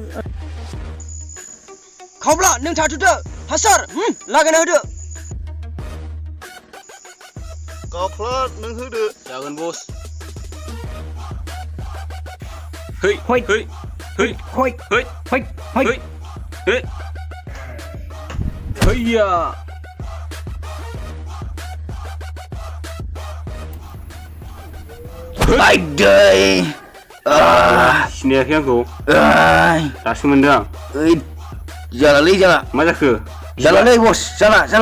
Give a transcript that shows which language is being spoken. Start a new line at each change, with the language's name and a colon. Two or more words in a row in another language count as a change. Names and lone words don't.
Bodo: खावब्ला नों थाथ'दो हासार लागायना होदो गावफ्ला नों होदो जागोन बस है हय है है हय है हय हय है हैया आइदै सिनायाखै आंखौ ओइ दासो मोनदों आं ओइ जालालै जाला मा जाखो जालालै बस जाला